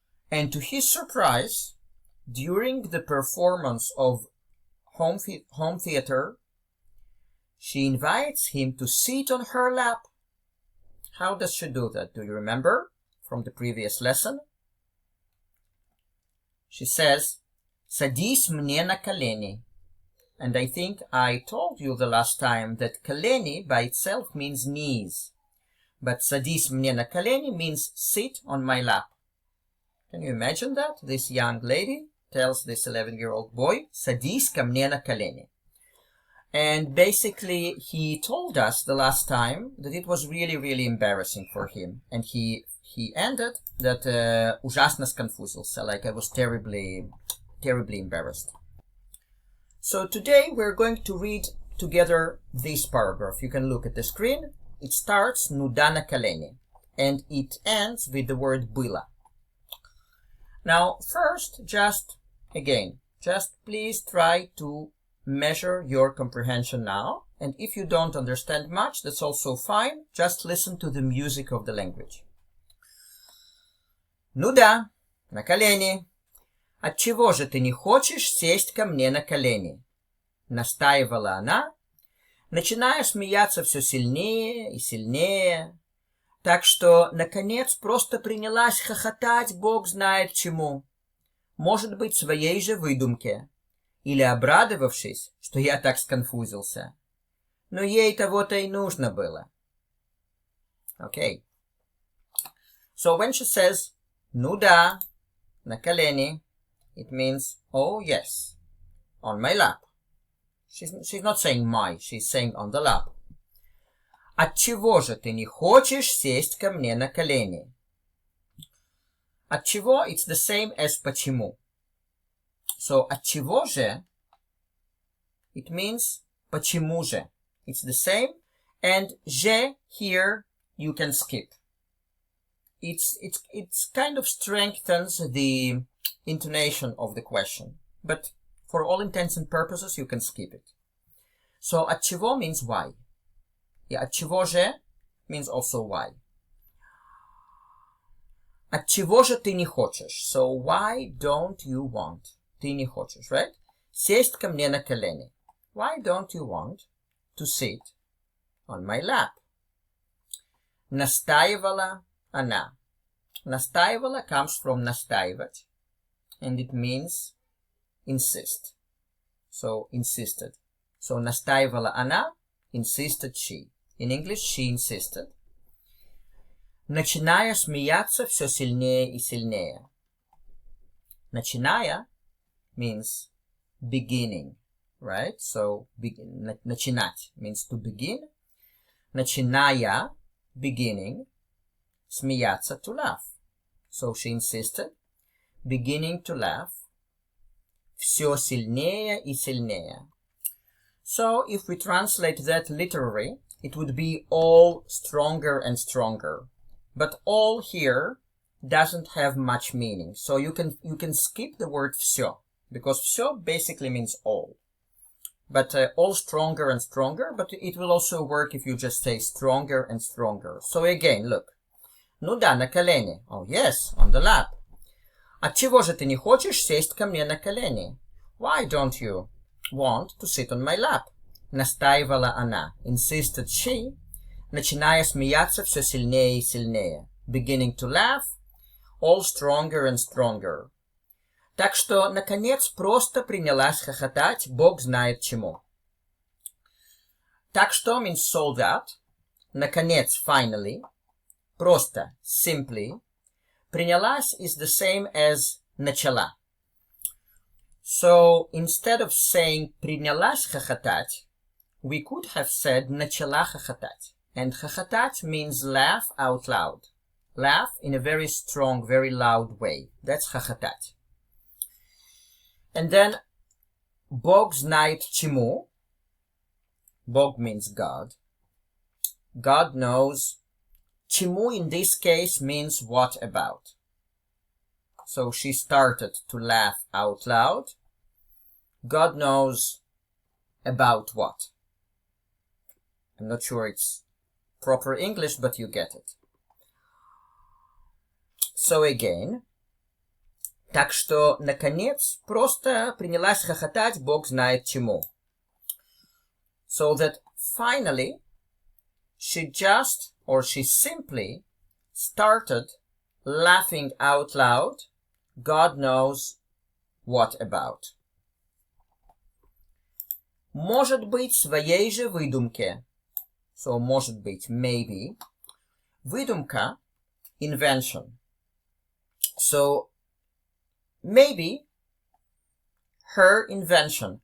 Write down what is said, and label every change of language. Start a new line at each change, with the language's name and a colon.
English: And to his surprise, during the performance of home theater, she invites him to sit on her lap. How does she do that? Do you remember from the previous lesson? She says,
Russian: "Садись мне на колени."
English: And I think I told you the last time that колени by itself means knees. But
Russian: "садись мне на колени"
English: means sit on my lap. Can you imagine that? This young lady tells this 11-year-old boy,
Russian: "Садись ко мне на колени."
English: And basically, he told us the last time that it was really, really embarrassing for him. And he ended that
Russian: ужасно сконфузился,
English: like I was terribly, terribly embarrassed. So today we're going to read together this paragraph. You can look at the screen. It starts
Russian: "нуда на колени"
English: and it ends with the word "было." Now, first, just please try to measure your comprehension now. And if you don't understand much, that's also fine. Just listen to the music of the language.
Russian: "Нуда на колени. Отчего же ты не хочешь сесть ко мне на колени?» Настаивала она, начиная смеяться все сильнее и сильнее, так что, наконец, просто принялась хохотать бог знает чему. Может быть, своей же выдумке, или обрадовавшись, что я так сконфузился. Но ей того-то и нужно было.
English: Okay. So when she says
Russian: "ну да, на колени",
English: it means, oh yes, on my lap. She's not saying my, she's saying on the lap.
Russian: Отчего же ты не хочешь сесть ко мне на колени?
English: Отчего, it's the same as почему.
Russian: So отчего же,
English: it means
Russian: почему же.
English: It's the same, and же here you can skip. It's kind of strengthens the intonation of the question, but for all intents and purposes you can skip it. So отчего means why. Yeah,
Russian: отчего же
English: means also why.
Russian: Отчего же ты не хочешь?
English: So why don't you want?
Russian: Ты не хочешь,
English: right?
Russian: Сесть ко мне на колени.
English: Why don't you want to sit on my lap?
Russian: Настаивала она.
English: Настаивала comes from настаивать, and it means insist. So insisted. So
Russian: настаивала она,
English: insisted she. In English, she insisted.
Russian: Начиная смеяться все сильнее и сильнее.
English: Начиная means beginning, right? So начинать means to begin. Начиная, beginning. Смеяться, to laugh. So she insisted, beginning to laugh.
Russian: Все сильнее и сильнее.
English: So if we translate that literally, it would be all stronger and stronger. But all here doesn't have much meaning. So you can skip the word все. because все basically means all. But all stronger and stronger, but it will also work if you just say stronger and stronger. So again, look.
Russian: Ну да, на колени.
English: Oh yes, on the lap.
Russian: Отчего же ты не хочешь сесть ко мне на колени?
English: Why don't you want to sit on my lap?
Russian: Настаивала она.
English: Insisted she,
Russian: начиная смеяться все сильнее и сильнее.
English: Beginning to laugh, all stronger and stronger.
Russian: Так что, наконец, просто принялась хохотать, Бог знает чему. Так что
English: means so that, наконец, finally, просто, simply, принялась is the same as начала. So, instead of saying
Russian: принялась хохотать,
English: we could have said
Russian: начала хохотать.
English: And хохотать means laugh out loud. Laugh in a very strong, very loud way. That's хохотать. And then,
Russian: Бог знает чему.
English: Бог means God. God knows. Чему in this case means what about. So she started to laugh out loud. God knows about what. I'm not sure it's proper English, but you get it. So again,
Russian: так что, наконец, просто принялась хохотать, Бог знает чему.
English: So that finally, she just, or she simply, started laughing out loud, God knows what about.
Russian: Может быть, своей же выдумке.
English: So,
Russian: может быть,
English: maybe. Выдумка, invention. So, maybe her invention.